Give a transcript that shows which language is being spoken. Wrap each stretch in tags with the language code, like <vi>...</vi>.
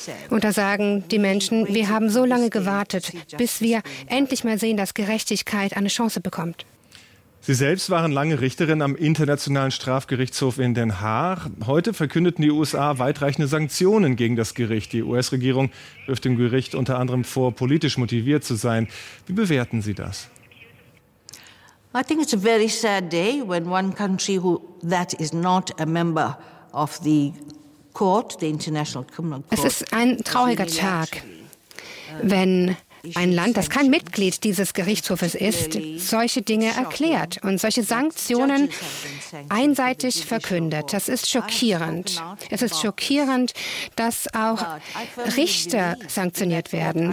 <de>Und da sagen die Menschen, wir haben so lange gewartet, bis wir endlich mal sehen, dass Gerechtigkeit eine Chance bekommt. Sie selbst waren lange Richterin am Internationalen Strafgerichtshof in Den Haag. Heute verkündeten die USA weitreichende Sanktionen gegen das Gericht. Die US-Regierung wirft dem Gericht unter anderem vor, politisch motiviert zu sein. Wie bewerten Sie das?</de> <en>I think it's a very sad day when one country who that is not a member of the court, the International Criminal Court.</en> <de>Es ist ein trauriger Tag, wenn ein Land, das kein Mitglied dieses Gerichtshofes ist, solche Dinge erklärt und solche Sanktionen einseitig verkündet. Das ist schockierend. Es ist schockierend, dass auch Richter sanktioniert werden.</de>